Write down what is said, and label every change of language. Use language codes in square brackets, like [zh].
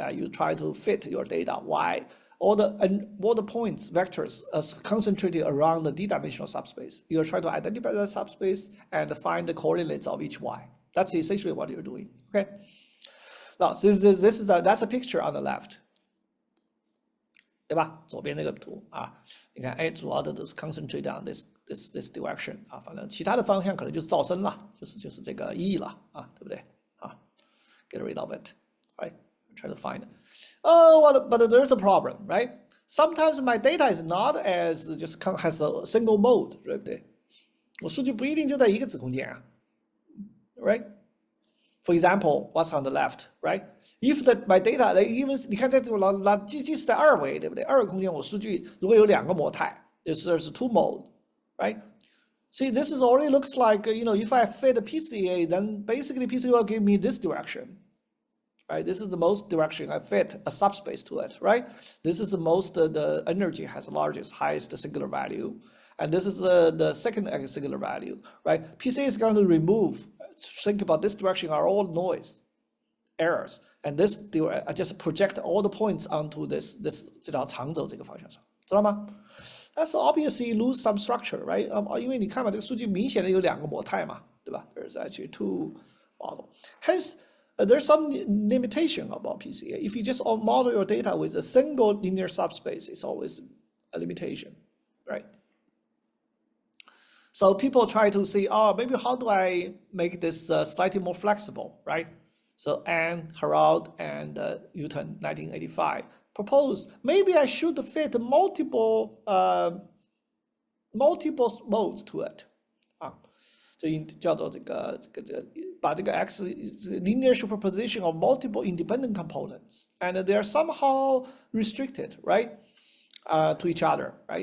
[en] You try to fit your data. Why? All the points, vectors, are concentrated around the D-dimensional subspace. You try to identify the subspace and find the coordinates of each y. That's essentially what you're doing. Okay. Now, that's a picture on the left. [zh] 对吧？左边那个图你看，主要的都是 [en] concentrate on this direction [zh] 反正其他的方向可能就是噪声了，就是这个 E 了对不对？ [en] Get rid of it, right? Try to find it. But there's a problem, right? Sometimes my data is not as just has a single mode, [zh] 对不对？我数据不一定就在一个子空间right? [en] For example, what's on the left, right? If my data, even [zh] 你看在这个即使在二维，对不对？二维空间我数据如果有两个模态， [en] there's two mode, right? See, this is already looks like if I fit a PCA, then basically PCA will give me this direction, right? This is the most direction I fit a subspace to it, right? This is the most the energy has the largest, highest singular value, and this is the second singular value, right? PCA is going to remove. Think about this direction are all noise, errors, and this I just project all the points onto this [zh] 这条长轴这个方向上，知道吗？ [en] That's obviously lose some structure, right? [zh] 因为你看嘛，这个数据明显的有两个模态嘛，对吧？ [en] There's actually two model. Hence, there's some limitation about PCA. If you just model your data with a single linear subspace, it's always a limitation, right? So people try to see, oh, maybe how do I make this slightly more flexible, right? So Anne, Herald, and Newton, 1985, proposed maybe I should fit multiple modes to it [zh] 啊，这叫做把这个 [en] x linear superposition of multiple independent components, and they are somehow restricted, right, to each other, right?